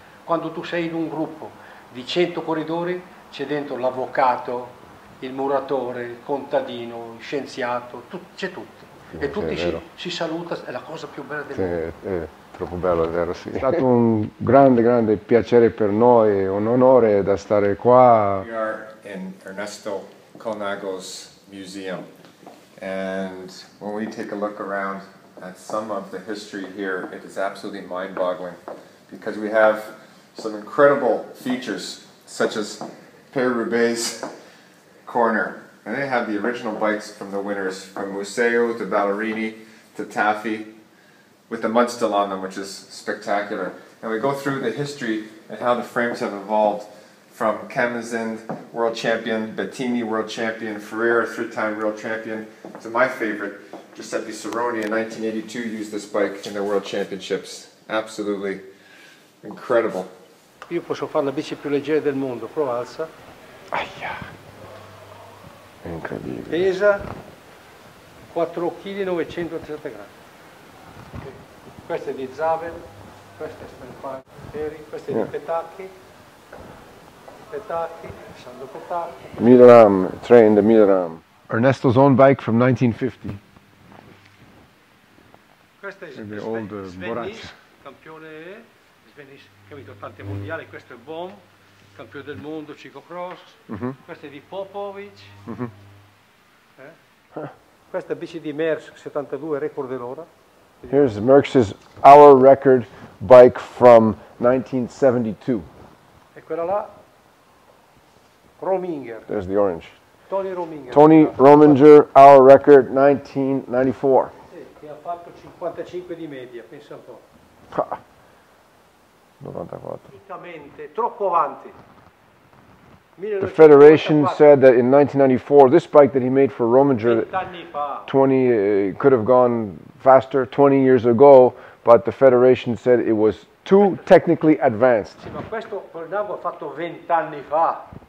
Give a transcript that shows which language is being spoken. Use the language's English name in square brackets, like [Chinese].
[Italian] Quando tu sei in un gruppo di 100 corridori c'è dentro l'avvocato, il muratore, il contadino, il scienziato, c'è tutti. E tutti si salutano, è la cosa più bella del mondo. È troppo bello, è vero, sì. È stato un grande piacere per noi, un onore da stare qua. [English] We are in Ernesto Colnago's museum, and when we take a look around at some of the history here, it is absolutely mind-boggling, because we have some incredible features, such as Paris-Roubaix corner, and they have the original bikes from the winners, from Museo to Ballerini to Taffy, with the mud still on them, which is spectacular. And we go through the history and how the frames have evolved from Camazind, world champion, Bettini, world champion, Ferreira, 3-time world champion, to my favorite, Giuseppe Cerrone in 1982 used this bike in the world championships. Absolutely incredible. [Italian] Io posso fare la bici più leggera del mondo, prova alza. Aia, è incredibile. Pesa 4,937 kg. Questa è di Zavel, questa è Stampari, questa è di Petacchi, Sandro Petacchi. [English] Milram, trained at Milram. Ernesto's own bike from 1950. [Italian] Questo è Svennis, campione Svennis, capito, tanti mondiali. Questo è Bom, campione del mondo, ciclocross. Questo è di Popovic. Questa è bici di Merckx 72, record dell'ora. [English] Here's Merckx's hour record bike from 1972. [Italian] E quella là, Rominger. [English] There's the orange. Tony Rominger. Tony Rominger, hour record 1994. [Italian] Che ha fatto 55 di media, pensa un po'. 94. Assolutamente, troppo avanti. [English] The Federation said that in 1994, this bike that he made for Rominger, 20 could have gone faster 20 years ago, but the Federation said it was too technically advanced. [Italian] Sì, ma questo Colnago ha fatto 20 anni fa.